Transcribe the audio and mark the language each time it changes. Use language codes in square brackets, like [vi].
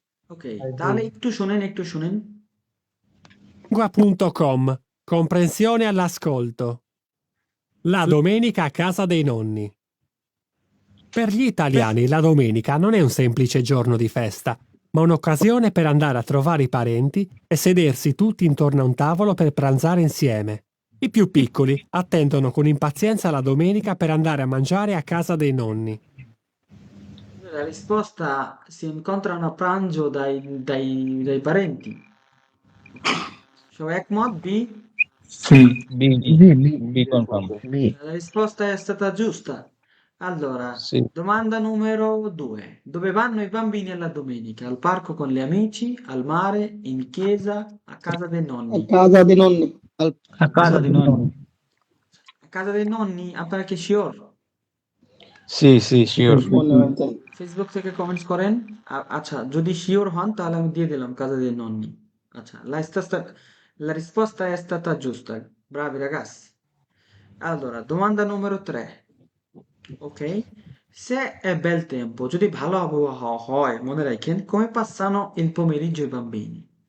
[bn] Ok, তাহলে একটু শুনেন। [it] Lingua.com. Comprensione all'ascolto. La domenica a casa dei nonni. Per gli italiani la domenica non è un semplice giorno di festa, ma un'occasione per andare a trovare i parenti e sedersi tutti intorno a un tavolo per pranzare insieme. I più piccoli attendono con impazienza la domenica per andare a mangiare a casa dei nonni. La risposta: si incontrano a pranzo dai parenti. Shoaib Mod B? Sì. B, B, confermo. B. La risposta è stata giusta. Allora, Sì. domanda numero 2. Dove vanno i bambini alla domenica? Al parco con gli amici, al mare, in chiesa, a casa dei A nonni? casa dei nonni. A casa di nonni. A casa dei nonni, [bn] আপনারা কি sure? [it] Sì, sure. [bn] মনে হয়তো। Facebook থেকে comments করেন। আচ্ছা, যদি sure হন তাহলে আমি দিয়ে দিলাম [it] casa dei nonni. আচ্ছা, la risposta è stata giusta. Bravi ragazzi. Allora, domanda numero 3. Ok? Se è bel tempo, [bn] যদি ভালো আবহাওয়া হয়, মনে রাখেন, [it] come passano il pomeriggio i bambini?